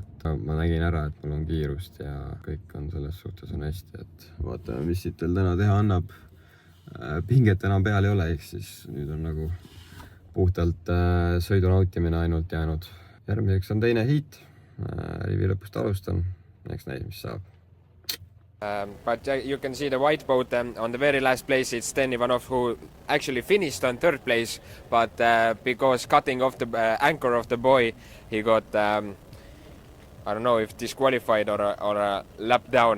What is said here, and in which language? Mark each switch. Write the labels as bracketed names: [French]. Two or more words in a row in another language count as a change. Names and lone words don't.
[Estonian] Ma nägin ära, et mul on kiirust ja kõik on selles suhtes on hästi, et vaatame, mis siit veel täna teha annab. Pinget enam peal ei ole, ehk siis nüüd on nagu puhtalt sõidu nautimine ainult jäänud. Järgmiseks on teine hiit, rivi lõpust alustan, eks näis, mis saab. [English] But you can see the white boat on the very last place. It's Sten Ivanov who actually finished on 3rd place, but because cutting off the anchor of the buoy, he got, I don't know if disqualified or a lap down.